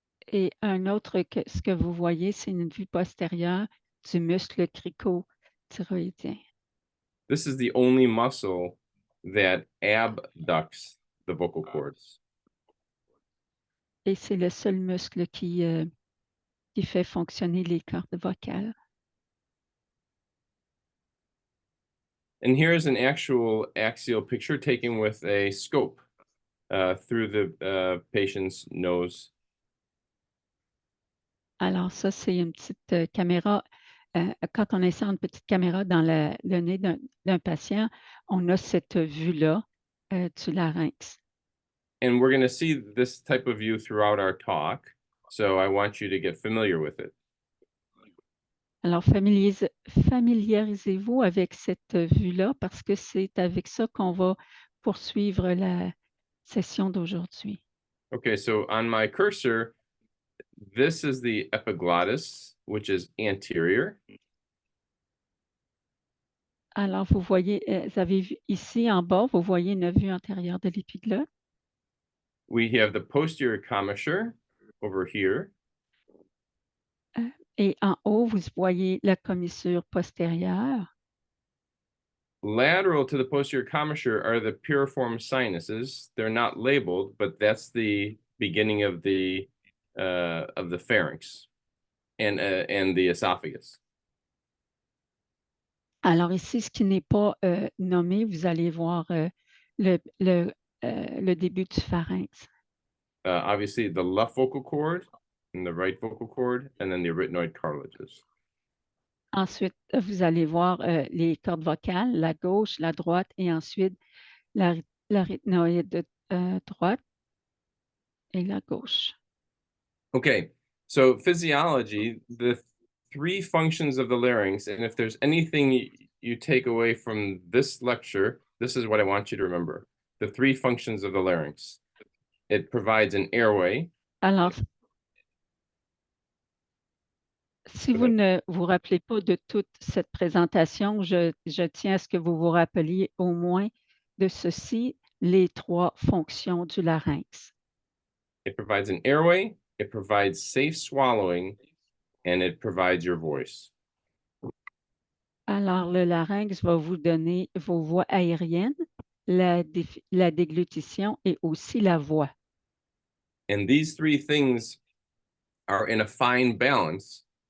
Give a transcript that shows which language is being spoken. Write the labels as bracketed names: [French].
[French] Et un autre, ce que vous voyez, c'est une vue postérieure du muscle cricothyroïdien. [English] This is the only muscle that abducts the vocal cords. [French] Et c'est le seul muscle qui fait fonctionner les cordes vocales. [English] And here's an actual axial picture taken with a scope through the patient's nose. [French] Alors ça, c'est une petite caméra. Quand on insère une petite caméra dans le nez d'un patient, on a cette vue-là du larynx. [English] And we're going to see this type of view throughout our talk. So I want you to get familiar with it. [French] Alors, familiarisez-vous avec cette vue-là parce que c'est avec ça qu'on va poursuivre la session d'aujourd'hui. [English] Okay, so on my cursor, this is the epiglottis, which is anterior. [French] Alors, vous voyez, vous avez vu ici en bas, vous voyez une vue antérieure de l'épiglotte. [English] We have the posterior commissure over here. [French] Et en haut, vous voyez la commissure postérieure. [English] Lateral to the posterior commissure are the piriform sinuses. They're not labeled, but that's the beginning of the pharynx and the esophagus. [French] Alors ici, ce qui n'est pas nommé, vous allez voir le début du pharynx. [English] Obviously, the left vocal cord and the right vocal cord, and then the arytenoid cartilages. [French] Ensuite, vous allez voir les cordes vocales, la gauche, la droite, et ensuite l'arytenoïde droite et la gauche. [English] Okay, so physiology, the three functions of the larynx, and if there's anything you take away from this lecture, this is what I want you to remember. The three functions of the larynx. It provides an airway. [French] Alors, si vous ne vous rappelez pas de toute cette présentation, je tiens à ce que vous vous rappeliez au moins de ceci, les trois fonctions du larynx. [English] It provides an airway, it provides safe swallowing, and it provides your voice. [French] Alors, le larynx va vous donner vos voies aériennes, la déglutition et aussi la voix. [English] And these three things are in a fine balance.